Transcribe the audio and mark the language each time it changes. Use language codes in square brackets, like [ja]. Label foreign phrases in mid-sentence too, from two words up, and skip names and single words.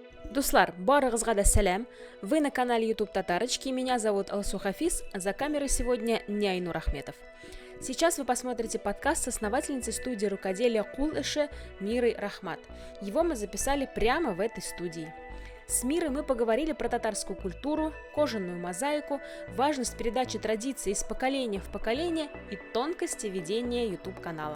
[tt] Дуслар, барыгызга да сәлам. [ru] Вы на канале YouTube Татарочки. Меня зовут Алсу Хафиз. За камерой сегодня не Айнур Ахметов. Сейчас вы посмотрите подкаст с основательницей студии рукоделия Кул Эше Мирой Рахмат. Его мы записали прямо в этой студии. С Мирой мы поговорили про татарскую культуру, кожаную мозаику, важность передачи традиций из поколения в поколение и тонкости ведения YouTube-канала.